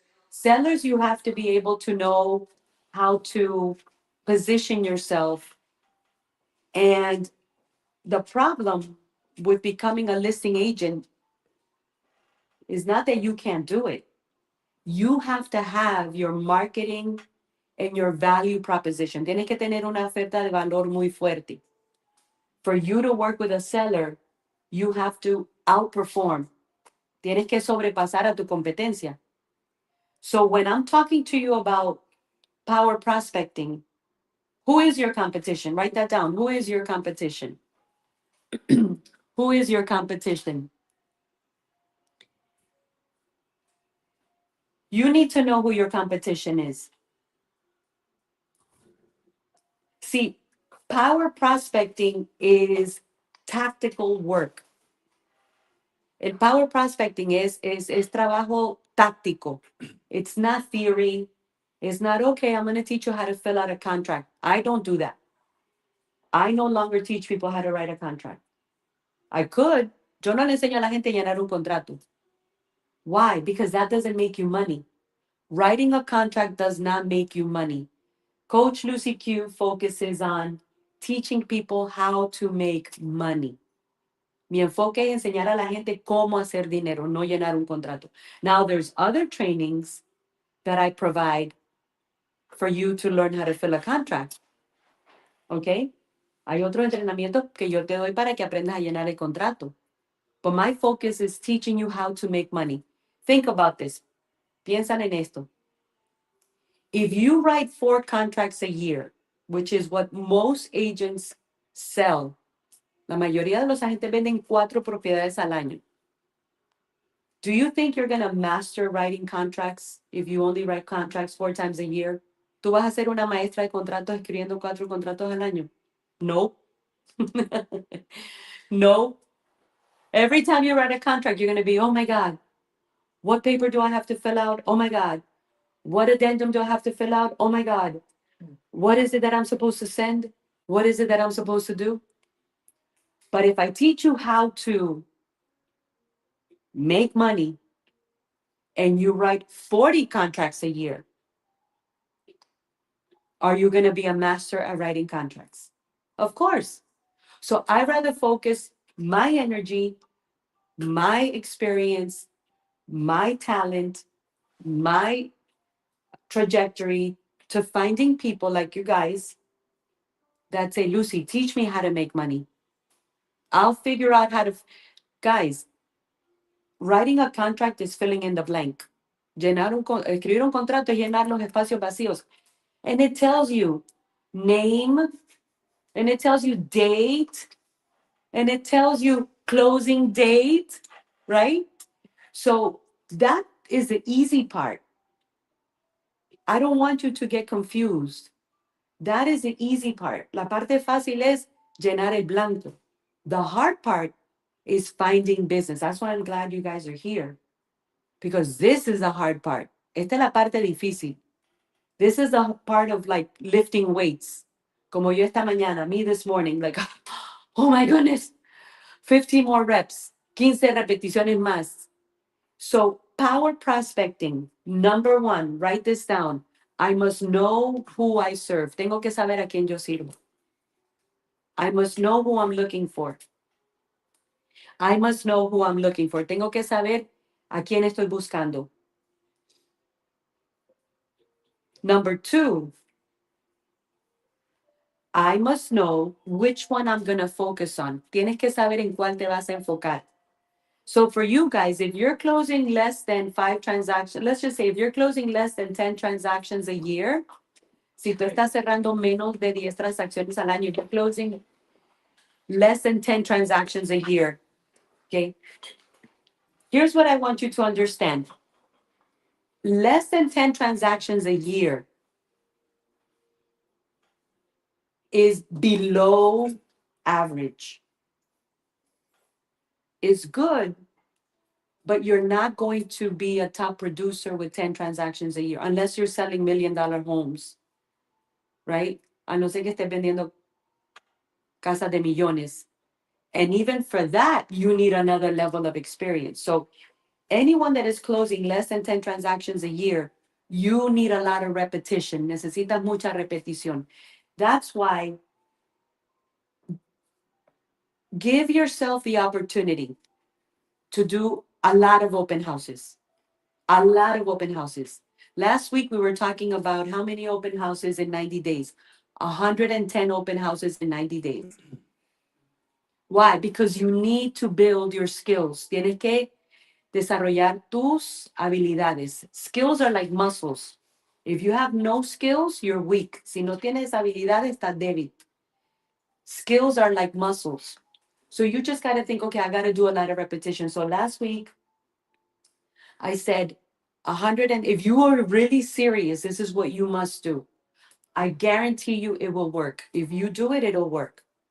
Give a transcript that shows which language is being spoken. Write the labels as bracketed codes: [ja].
[en] Sellers, you have to be able to know how to position yourself. And the problem with becoming a listing agent is not that you can't do it. You have to have your marketing and your value proposition. [es] Tienes que tener una oferta de valor muy fuerte. [en] For you to work with a seller, you have to outperform. [es] Tienes que sobrepasar a tu competencia. [en] So when I'm talking to you about power prospecting, who is your competition? Write that down. Who is your competition? Who is your competition? You need to know who your competition is. See, power prospecting is tactical work. [es] El power prospecting es trabajo táctico. [en] It's not theory. It's not, okay, I'm going to teach you how to fill out a contract. I don't do that. I no longer teach people how to write a contract. I could. [es] Yo no le enseño a la gente a llenar un contrato. [en] Why? Because that doesn't make you money. Writing a contract does not make you money. Coach Lucy Q focuses on teaching people how to make money. [es] Mi enfoque es enseñar a la gente cómo hacer dinero, no llenar un contrato. [en] Now, there's other trainings that I provide for you to learn how to fill a contract. Okay? [es] Hay otro entrenamiento que yo te doy para que aprendas a llenar el contrato. [en] But my focus is teaching you how to make money. Think about this. [es] Piensan en esto. [en] If you write 4 contracts a year, which is what most agents sell, [es] la mayoría de los agentes venden 4 propiedades al año. [en] Do you think you're going to master writing contracts if you only write contracts 4 times a year? [es] ¿Tú vas a ser una maestra de contratos escribiendo 4 contratos al año? [en] No. No. Every time you write a contract, you're going to be, oh my God, what paper do I have to fill out? Oh my God. What addendum do I have to fill out? Oh my God. What is it that I'm supposed to send? What is it that I'm supposed to do? But if I teach you how to make money and you write 40 contracts a year, are you going to be a master at writing contracts? Of course. So I rather focus my energy, my experience, my talent, my trajectory to finding people like you guys that say, Lucy, teach me how to make money. I'll figure out how to. Guys, writing a contract is filling in the blank. [es] Escribir un contrato es llenar los espacios vacíos. [en] And it tells you name, and it tells you date, and it tells you closing date, right? So that is the easy part. I don't want you to get confused. That is the easy part. [es] La parte fácil es llenar el blanco. [en] The hard part is finding business. That's why I'm glad you guys are here, because this is the hard part. [es] Esta es la parte difícil. [en] This is the part of like lifting weights. [es] Como yo esta mañana, me [en] this morning, like, oh my goodness, 15 more reps, 15 [es] repeticiones más. [en] So, power prospecting, number one, write this down. I must know who I serve. [es] Tengo que saber a quién yo sirvo. [en] I must know who I'm looking for. I must know who I'm looking for. [es] Tengo que saber a quién estoy buscando. [en] Number two, I must know which one I'm going to focus on. [es] Tienes que saber en cuál te vas a enfocar. [en] So for you guys, if you're closing less than 5 transactions, let's just say if you're closing less than 10 transactions a year, [es] si tú estás cerrando menos de 10 transacciones al año, [en] you're closing less than 10 transactions a year, okay? Here's what I want you to understand. Less than 10 transactions a year is below average. It's good, but you're not going to be a top producer with 10 transactions a year unless you're selling $1 million homes, right? [es] A no ser que estés vendiendo casas de millones. [en] And even for that, you need another level of experience. So anyone that is closing less than 10 transactions a year, you need a lot of repetition. [es] Necesitas mucha repetición. [en] That's why give yourself the opportunity to do a lot of open houses. A lot of open houses. Last week, we were talking about how many open houses in 90 days. 110 open houses in 90 days. Why? Because you need to build your skills. [es] Tienes que desarrollar tus habilidades. [en] Skills are like muscles. If you have no skills, you're weak. [es] Si no tienes habilidades, estás débil. [en] Skills are like muscles. So you just got to think, okay, I got to do a lot of repetition. So last week, I said 100, and if you are really serious, this is what you must do. I guarantee you it will work. If you do it, it'll work.